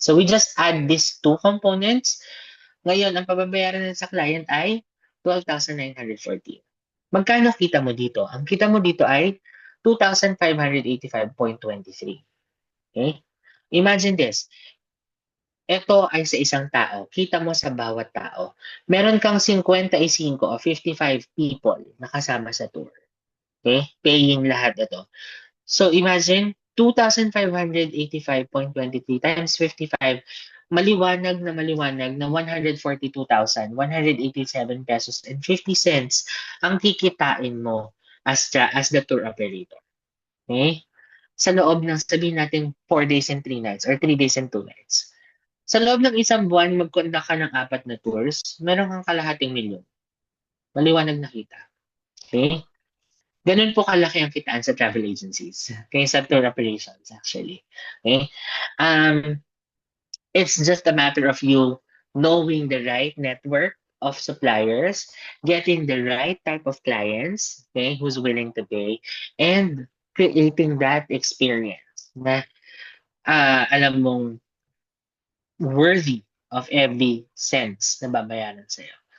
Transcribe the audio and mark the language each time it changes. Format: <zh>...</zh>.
<en>So we just add these two components.</en> <tl>Ngayon, ang pababayaran sa client ay 12,940. Magkano kita mo dito? Ang kita mo dito ay 2,585.23. Okay? Imagine this. Ito ay sa isang tao. Kita mo sa bawat tao. Meron kang 55 o 55 people na kasama sa tour. Okay? Paying lahat ito. So imagine 2,585.23 times 55, maliwanag na 142,187 pesos and 50 cents ang kikitain mo</tl> <en>as the tour operator.</en> <tl>Okay? Sa loob ng sabihin natin 4 days and 3 nights or 3 days and 2 nights. Sa loob ng isang buwan, mag-conduct ka ng 4 na tours, meron kang kalahating milyon. Maliwanag na kita. Okay? Ganun po kalaki ang kitaan sa travel agencies. Okay, sa tour operations actually. Okay?</tl> <en>Um, it's just a matter of you knowing the right network of suppliers, getting the right type of clients, okay, who's willing to pay, and creating that experience</en> <tl>na alam mong</tl> <en>worthy of every cents</en> <tl>na babayaran sa'yo.</tl>